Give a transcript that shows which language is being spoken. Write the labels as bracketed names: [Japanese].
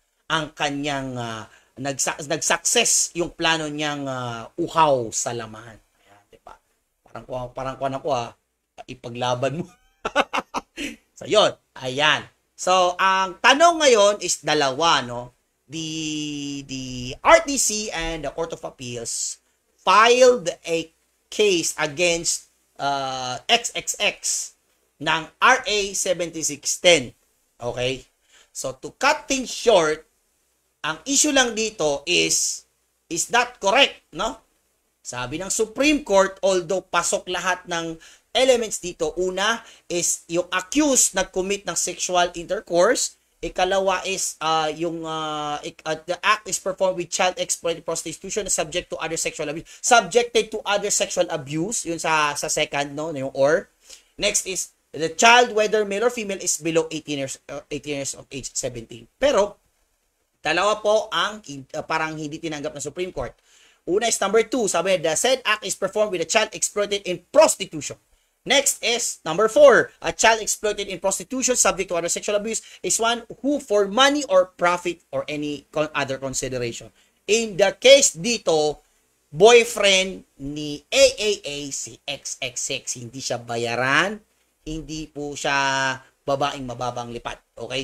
[Filipino] Ang kanyang nag-success yung plano niyang uhaw sa laman. Ayan, di ba? Parang kuwan ako ipaglaban mo. So, yun. Ayan. So, ang tanong ngayon is dalawa, no? [English] The RTC and the Court of Appeals filed a case against XXX ng RA 7610. Okay? So, to cut things short, [Filipino] ang issue lang dito [English] is that correct, no? [Filipino] Sabi ng [English] Supreme Court, although [Filipino] pasok lahat ng [English] elements [Filipino] dito, una [English] is [Filipino] yung accused nag-commit ng [English] sexual intercourse, [Filipino] ikalawa [English] is the act is performed with child exploitation prostitution subject to other sexual abuse. Subjected to other sexual abuse, [Filipino] yun sa second, no, yung [English] or. Next is the child, whether male or female, is below 18 years of age, 17. [Filipino] Pero dalawa po ang parang hindi tinanggap ng Supreme Court. Una [English] is number 2, [Filipino] sabi [English] the said act is performed with a child exploited in prostitution. Next is number 4, a child exploited in prostitution subject to other sexual abuse is one who for money or profit or any other consideration. In the case [Filipino] dito, boyfriend ni AAA si XXX, hindi siya bayaran, hindi po siya babaeng mababang lipat. Okay?